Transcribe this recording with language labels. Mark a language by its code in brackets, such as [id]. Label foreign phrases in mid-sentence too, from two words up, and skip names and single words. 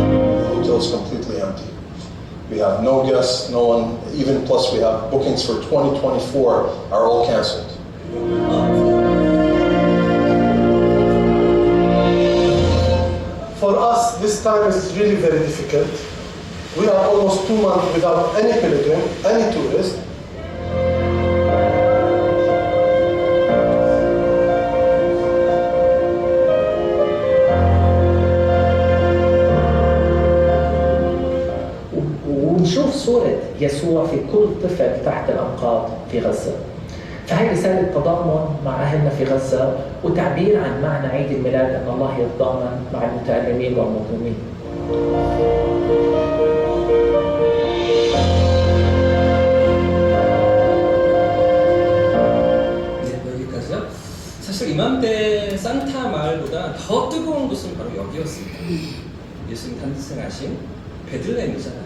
[en] The hotel is completely empty. We have no guests, no one, even plus we have bookings for 2024 are all canceled. For us, this time is really very difficult. We are almost 2 months without any pilgrim, any tourist. [ar] ونشوف صورة يسوع في كل طفل تحت الأنقاض في غزة. فهي رسالة تضامن مع أهلنا في غزة وتعبير عن معنى عيد الميلاد أن الله يتضامن مع المتألمين والمظلومين. [ko] 네, 여기까지요. 사실 이맘때 산타 마을보다 더 뜨거운 곳은 바로 여기였습니다. 예수님 탄생하신 베들레헴이잖아요.